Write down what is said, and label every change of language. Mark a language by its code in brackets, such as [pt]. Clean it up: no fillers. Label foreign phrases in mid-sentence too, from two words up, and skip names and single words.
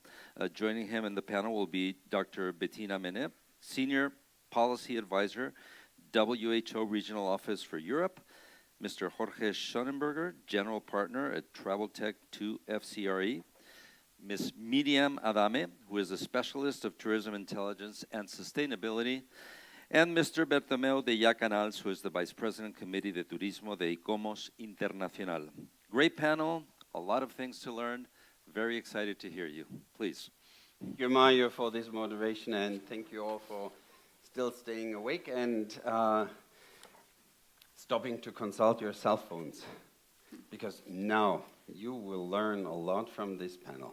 [en] Joining him in the panel will be Dr. Bettina Mene, Senior Policy Advisor, WHO Regional Office for Europe, Mr. Jorge Schonenberger, General Partner at Travel Tech 2 FCRE, Ms. Miriam Adame, who is a Specialist of Tourism Intelligence and Sustainability, and Mr. Bertomeu de Yacanals, who is the Vice President, Committee de Turismo de ICOMOS Internacional. Great panel, a lot of things to learn. Very excited to hear you. Please. Thank you, Mario, for this moderation, and thank you all for still staying awake and stopping to consult your cell phones, because now you will learn a lot from this panel.